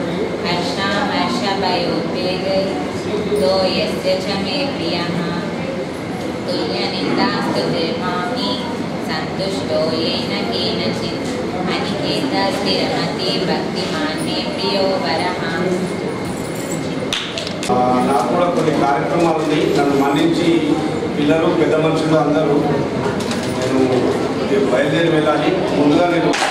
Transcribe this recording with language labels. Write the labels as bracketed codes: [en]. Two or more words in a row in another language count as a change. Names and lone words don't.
[sa] हर्षामर्षभयोद्वेगैर्युक्तो यस्य च मे प्रियः तुल्यनिन्दास्तु धर्माणि सन्तुष्टो येन केनचित् अनिकेतः स्थिरमति भक्तिमान् मे प्रियो वरः. [te] నాకు కూడా కొన్ని కార్యక్రమాలు ఉన్నాయి. నన్ను మన్నించి పిల్లలు, పెద్ద మనుషులు అందరూ నేను బయలుదేరి వెళ్ళాలి. ముందుగా నేను